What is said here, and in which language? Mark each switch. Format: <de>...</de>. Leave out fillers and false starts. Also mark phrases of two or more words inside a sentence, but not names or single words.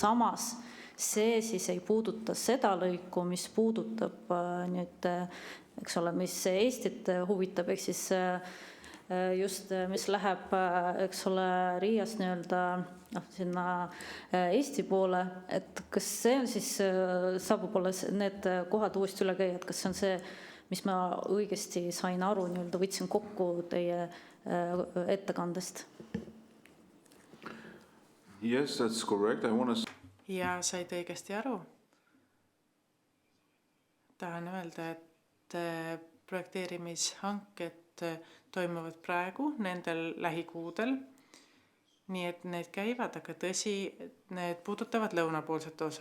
<et>samas see siis ei puuduta seda lõiku, mis puudutab nüüd, eks ole, mis Eestit huvitab, ehk siis just, mis läheb, eks ole, Riiast nii-öelda sinna Eesti poole, et kas see on siis, saab võib-olla need kohad uuesti üle käia, et kas see on see, mis ma õigesti sain aru, nii-öelda võtsin kokku teie ettekandest?</et> <en>Yes, that's correct.</en> <et>Ja said õigesti aru. Tahan öelda, et projekteerimishanked toimuvad praegu nendel lähikuudel. Nii et need käivad, aga tõsi, need puudutavad lõunapoolset osa.</et>